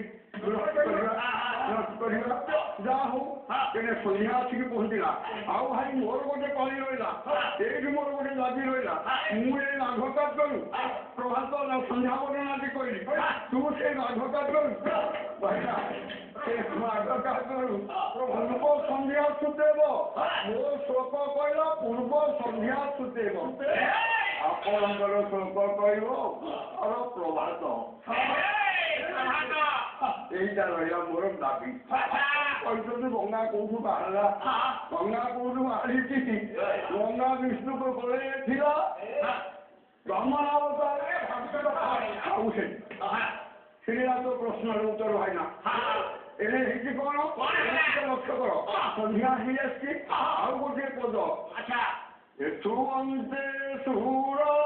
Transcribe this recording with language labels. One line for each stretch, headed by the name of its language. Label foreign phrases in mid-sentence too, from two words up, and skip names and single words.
Odia: କରିବା ଯାହା ହଉ ତେଣେ ସନ୍ଧ୍ୟା ଆସିକି ପହଞ୍ଚିଲା ଆଉ ଭାଇ ମୋର ଗୋଟେ କଳି ରହିଲା ଏଇଠି ମୋର ଗୋଟେ ଦାବି ରହିଲା ମୁଁ ଏଇ ମାଘ କାବ୍ୟରୁ ପ୍ରଭାତ ସନ୍ଧ୍ୟା ବର୍ଣ୍ଣନାଟି କହିଲି ତୁ ସେଇ ମାଘ କାବ୍ୟରୁ କହିଲା ସେ ମାଘ କାବ୍ୟରୁ ପୂର୍ବ ସନ୍ଧ୍ୟା ସୁତେବ ମୋ ଶ୍ଲୋକ କହିଲା ପୂର୍ବ ସନ୍ଧ୍ୟା ସୁତେବ ଆପଣଙ୍କର ଶ୍ଲୋକ କହିବ ପ୍ରଭାତ ଏଇଟା ରହିଲା ମୋର ଦାବି କହିଛନ୍ତି ଗଙ୍ଗା କୋଉଠୁ ବାହାରିଲା ଗଙ୍ଗା କୋଉଠୁ ବାହାରିଛି ଗଙ୍ଗା ବିଷ୍ଣୁଙ୍କ କୋଳରେ ଥିଲା ବ୍ରହ୍ମଣାବତାରରେ ଆଉ ସେଟା ତ ପ୍ରଶ୍ନର ଉତ୍ତର ଭାଇନା ଏଣେ ହେଇଛି କଣ ଲକ୍ଷ୍ୟ କର ସନ୍ଧ୍ୟା ହେଇଆସିଛି ଆଉ ଗୋଟିଏ ପଦ ଏଠୁ ଅନ୍ତେ ସୁର